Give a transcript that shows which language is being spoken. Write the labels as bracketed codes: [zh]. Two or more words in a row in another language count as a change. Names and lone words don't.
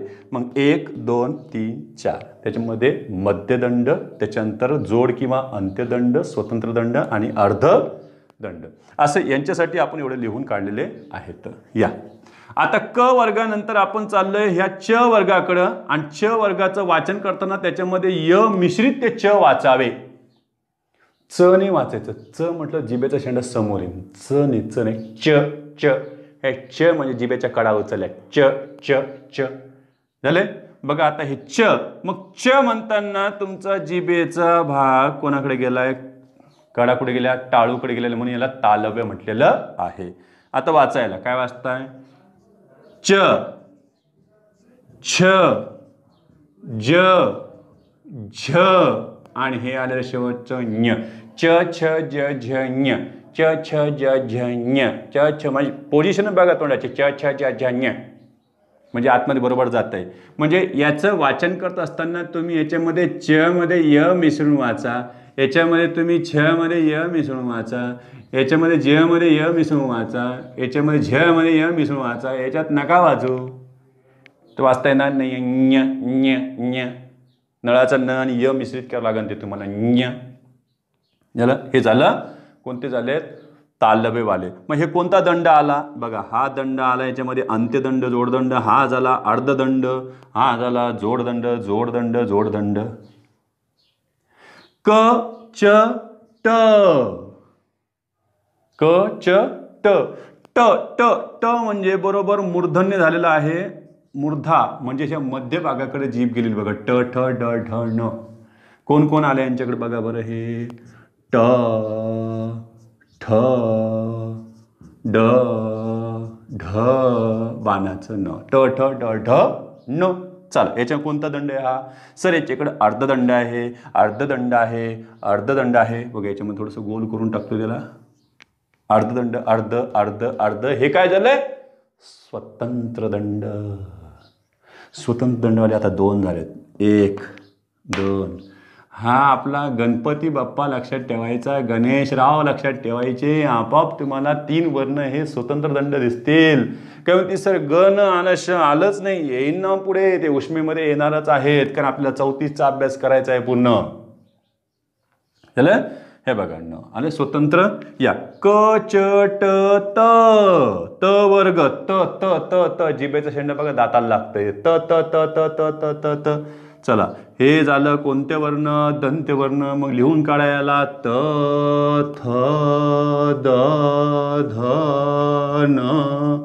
[mr] मग 1 2 3 4 त्याच्यामध्ये मध्यदंड, त्याच्यानंतर जोड किंवा अंत्यदंड, स्वतंत्र दंड आणि अर्धदंड, असं यांच्यासाठी आपण एवढे लिहून काढलेले आहेत. या आता क वर्गानंतर आपण चाललोय ह्या च वर्गाकडं. आणि च वर्गाचं वाचन करताना त्याच्यामध्ये य मिश्रित ते च वाचावे. च नाही वाचायचं. च म्हटलं जिभेचा शेंडा समोर येईल. च नाही, च च. हे च म्हणजे जिभेच्या कडा उचलल्या. च च च झाले बघा. आता हे च, मग च म्हणताना तुमचा जिभेचा भाग कोणाकडे गेलाय? कडा कुठे गेल्या? टाळूकडे गेलेला, म्हणून याला तालव्य म्हटलेलं आहे. आता वाचायला काय वाचताय? च छ ज झ आणि हे आलेलं शेवटचं ञ. च छ ज झ ञ. च छ ज झ ञ. च छ म्हणजे पोझिशन बघा तोंडाचे. च छ ज झ ञ म्हणजे आतमध्ये बरोबर जात आहे. म्हणजे याचं वाचन करत असताना तुम्ही याच्यामध्ये च मध्ये य मिसळून वाचा, याच्यामध्ये तुम्ही छ मध्ये य मिसळून वाचा, याच्यामध्ये ज मध्ये य मिसळून वाचा, याच्यामध्ये झ मध्ये य मिसळून वाचा. याच्यात नका वाचू, तर वाचता येणार नाही. ञ ञ ञ नळाचं न आणि य मिश्रित करावं लागेल ते तुम्हाला. ञ झालं. हे झालं. कोणते झालेत? तालव्यवाले. मग हे कोणता दंड आला बघा, हा दंड आला, याच्यामध्ये अंत्यदंड, जोडदंड, हा झाला अर्धदंड, हा झाला जोडदंड, जोडदंड, जोडदंड. क च ट, क च ट, ट ट ट म्हणजे बरोबर मूर्धन्य झालेला आहे. मूर्धा म्हणजे ह्या मध्य भागाकडे जीभ गेलेली बघा. ट ठ ड ढ न. कोण कोण आले यांच्याकडे बघा बरं. हे ट ठ ड ढ बाणाचं न, ट ठ ड ढ न. चला याच्या कोणता दंड आहे हा? सर याच्याकडे अर्धदंड आहे, अर्धदंड आहे, अर्धदंड आहे बघा. याच्यामध्ये थोडंसं गोल करून टाकतो त्याला. अर्धदंड, अर्ध अर्ध अर्ध. हे काय झालंय? स्वतंत्र दंड. स्वतंत्र दंडवाले आता 2 झालेत. 1 2. हा आपला गणपती बाप्पा लक्षात ठेवायचा, गणेशराव लक्षात ठेवायचे. आपोआप तुम्हाला 3 वर्ण हे स्वतंत्र दंड दिसतील. काय म्हणते सर गण आलंच नाही, येईन ना पुढे, ते उष्मेमध्ये येणारच आहेत, कारण आपल्याला 34चा अभ्यास करायचा आहे पूर्ण. झालं? हे बघा न आणि स्वतंत्र. या क च ट त, त वर्ग, त त त त. जिभेचा शेंडा बघा दाताला लागतंय. त त त त त त त त. चला हे झालं कोणते वर्ण? दंत्य वर्ण. मग लिहून काढायला त थ द ध न.